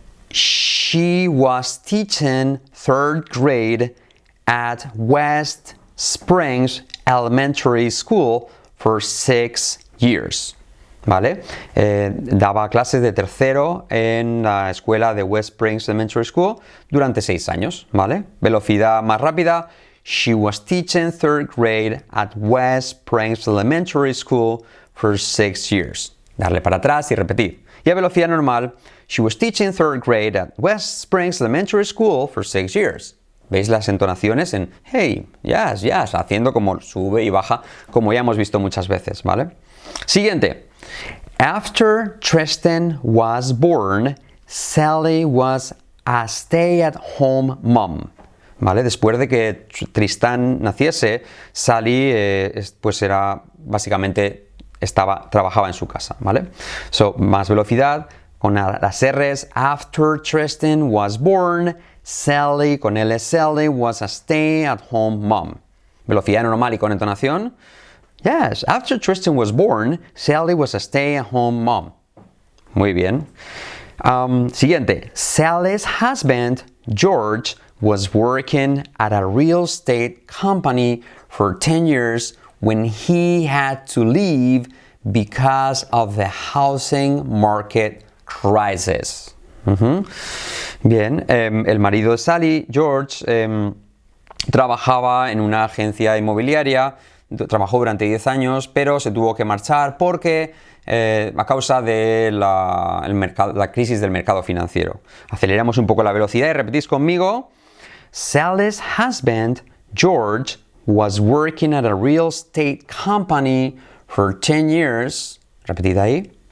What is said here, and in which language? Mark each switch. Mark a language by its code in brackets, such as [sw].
[en] She was teaching third grade at West Springs Elementary School for 6 years. [es] ¿Vale? Daba clases de tercero en la escuela de West Springs Elementary School durante 6 años, ¿vale? Velocidad más rápida. [en] she was teaching third grade at West Springs Elementary School for 6 years. [es] Darle para atrás y repetir. Y a velocidad normal, [en] she was teaching third grade at West Springs Elementary School for 6 years. [es] ¿Veis las entonaciones en hey, yes, yes, haciendo como sube y baja, como ya hemos visto muchas veces, ¿vale? Siguiente. [en] After Tristan was born, Sally was a stay-at-home mom. [es] ¿Vale? Después de que Tristán naciese, Sally pues era básicamente trabajaba en su casa, ¿vale? So, más velocidad con las R's. [en] After Tristan was born, Sally [es] con L, [en] Sally was a stay-at-home mom. [es] Velocidad normal y con entonación. [en] Yes, after Tristan was born, Sally was a stay-at-home mom. [es] Muy bien. Siguiente. [en] Sally's husband, George, was working at a real estate company for 10 years when he had to leave because of the housing market crisis. [es] Bien, el marido de Sally, George, trabajaba en una agencia inmobiliaria, trabajó durante 10 años, pero se tuvo que marchar porque a causa de la crisis del mercado financiero. Aceleramos un poco la velocidad y repetís conmigo. [en] Sally's husband, George, was working at a real estate company for 10 years. [es] Repetid ahí.